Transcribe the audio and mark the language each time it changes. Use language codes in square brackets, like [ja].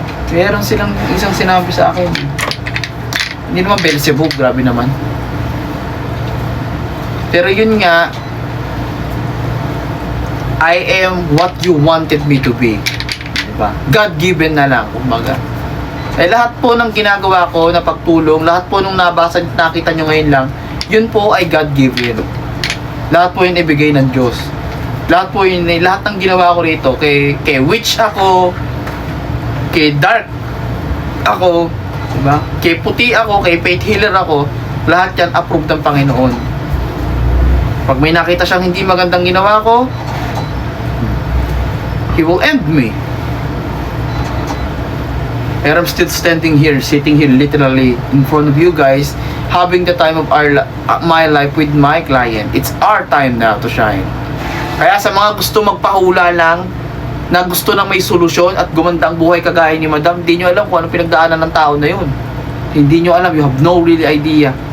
[tl] Meron silang isang sinabi sa akin. Hindi naman Beelzebub, grabe naman. Pero yun nga, [en] I am what you wanted me to be. [tl] Diba? God-given na lang, kumbaga. Eh, lahat po ng ginagawa ko na pagtulong, lahat po nung nabasa, nakita nyo ngayon lang, yun po ay God-given. Lahat po yun ibigay ng Diyos. Lahat po yun, lahat ng ginawa ko rito, kay witch ako, kay dark ako, diba? Kay puti ako, kay faith healer ako, lahat yan approved ng Panginoon. Pag may nakita siyang hindi magandang ginawa ko, [en] He will end me. And I'm still standing here, sitting here literally in front of you guys, having the time of my life with my client. It's our time now to shine. [tl] Kaya sa mga gusto magpahula lang, na gusto nang may solusyon at gumanda ang buhay kagaya ni Madam, hindi nyo alam kung anong pinagdaanan ng tao na yun. Hindi nyo alam, [en] you have no really idea.